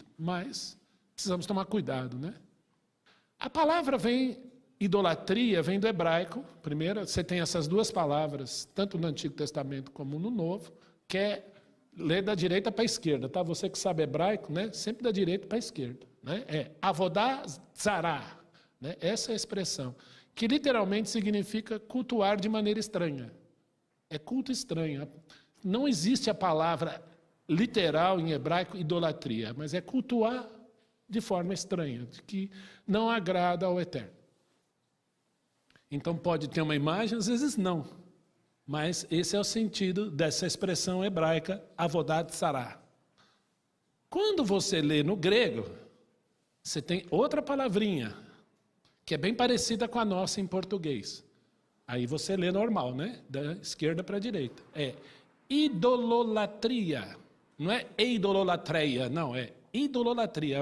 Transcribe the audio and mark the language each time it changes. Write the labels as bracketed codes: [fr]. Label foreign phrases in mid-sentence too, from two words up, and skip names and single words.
[pt] Mas precisamos tomar cuidado, né? A palavra idolatria vem do hebraico. Primeiro, você tem essas duas palavras, tanto no Antigo Testamento como no Novo, que é ler da direita para a esquerda, tá? Você que sabe hebraico, né? Sempre da direita para a esquerda, né? É [he] עבודה זרה, [pt] né? Essa é a expressão, que literalmente significa cultuar de maneira estranha. É culto estranho. Não existe a palavra literal em hebraico idolatria, mas é cultuar de forma estranha, de que não agrada ao Eterno. Então pode ter uma imagem, às vezes não. Mas esse é o sentido dessa expressão hebraica, [he] עבודה זרה. [pt] Quando você lê no grego, você tem outra palavrinha, que é bem parecida com a nossa em português. Aí você lê normal, né? Da esquerda para a direita. É idololatria. Não é eidolatreia, não, é idololatria.